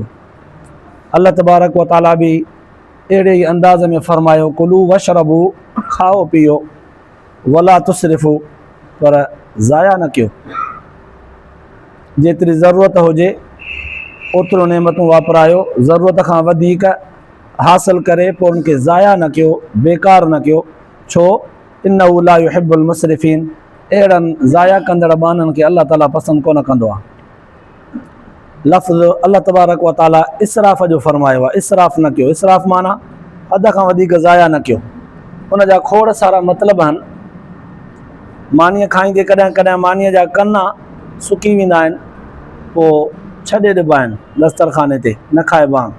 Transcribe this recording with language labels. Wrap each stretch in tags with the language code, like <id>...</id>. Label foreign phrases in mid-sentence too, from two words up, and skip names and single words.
<ar>الله تبارك وتعالى</ar> <sd>बि अहिड़े ई अंदाज़ में फरमायो</sd> <ar>كلوا واشربوا,</ar> <sd>खाओ पीओ,</sd> <ar>ولا تسرفوا,</ar> <sd>पर ज़ाया न कयो। जेतिरी ज़रूरत हुजे ओतिरो नेमतूं वापरायो, ज़रूरत खां वधीक हासिल करे पोइ उनखे ज़ाया न कयो, बेकार न कयो।</sd> <ar>छो إنه لا يحب المسرفين,</ar> <sd>अहिड़नि ज़ाया कंदड़ बाननि खे अल्लाह ताला पसंदि कोन कंदो आहे। लफ़्ज़</sd> <ar>الله تبارك وتعالى</ar> <sd>इसराफ़ जो फरमायो आहे, इसराफ़ न कयो। इसराफ़ माना हद खां वधीक ज़ाया न कयो। उन जा खोड़ सारा मतिलब आहिनि। मानीअ खाईंदे कॾहिं कॾहिं मानीअ जा कन्ना सुकी वेंदा आहिनि, पोइ छॾे ॾिबा आहिनि दस्तरखाने ते, न खाइबा आहिनि।</sd>